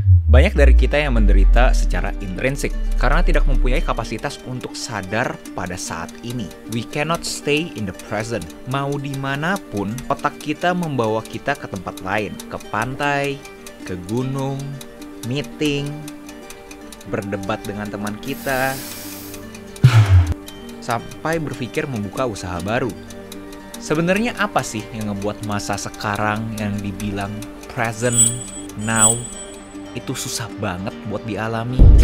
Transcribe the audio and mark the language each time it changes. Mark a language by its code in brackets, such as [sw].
[id] Banyak dari kita yang menderita secara intrinsik karena tidak mempunyai kapasitas untuk sadar pada saat ini. [en] We cannot stay in the present. [id] Mau dimanapun, otak kita membawa kita ke tempat lain. Ke pantai, ke gunung, meeting, berdebat dengan teman kita, sampai berpikir membuka usaha baru. Sebenarnya apa sih yang ngebuat masa sekarang yang dibilang present, now, itu susah banget buat dialami?